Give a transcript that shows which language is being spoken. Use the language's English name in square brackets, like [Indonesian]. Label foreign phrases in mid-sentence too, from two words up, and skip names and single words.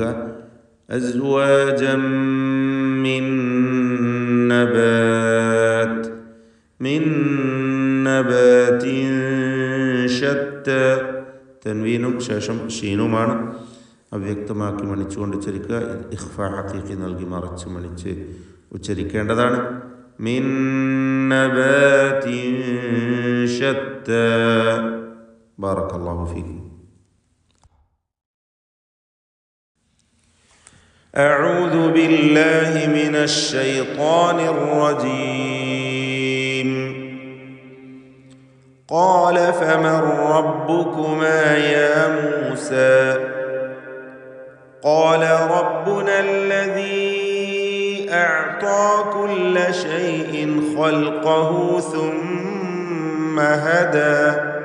[Arabic] أزواجا من نبات من نبات شتى [Malayalam] തൻവീനും ശേഷം ഷീനുമാണ്. അവ്യക്തമാക്കി മണിച്ചുകൊണ്ട് ഉച്ചരിക്കുക. [Arabic] إخفاء حقيقي [Malayalam] നൽകി മറച്ച് മണിച്ച് ഉച്ചരിക്കേണ്ടതാണ്. [Arabic] من نبات شتى. بارك الله فيكم. أعوذ بالله من الشيطان الرجيم. قال فمن ربكما يا موسى قال ربنا الذي أعطى كل شيء خلقه ثم هدى